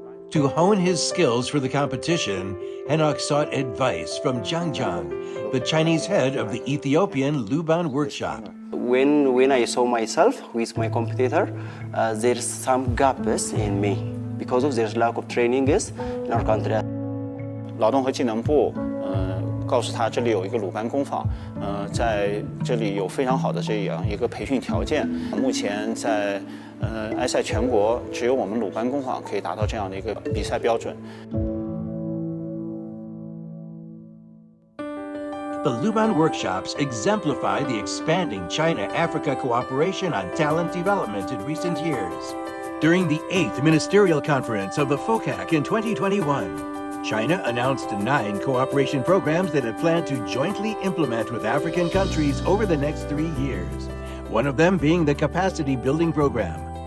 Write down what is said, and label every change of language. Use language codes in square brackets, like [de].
[en] To hone his skills for the competition, Henok sought advice from Jiang Jiang, the Chinese head of the Ethiopian Luban workshop. When I saw myself with my competitor, there's some gaps in me because of there's lack of training in our country. [zh] 劳动和技能部告诉他这里有一个鲁班工坊，在这里有非常好的这样一个培训条件。目前在埃塞全国只有我们鲁班工坊可以达到这样的一个比赛标准。 [en] The Luban workshops exemplify the expanding China-Africa cooperation on talent development in recent years. During the 8th Ministerial Conference of the FOCAC in 2021, China announced 9 cooperation programs that it planned to jointly implement with African countries over the next 3 years, one of them being the Capacity Building Program.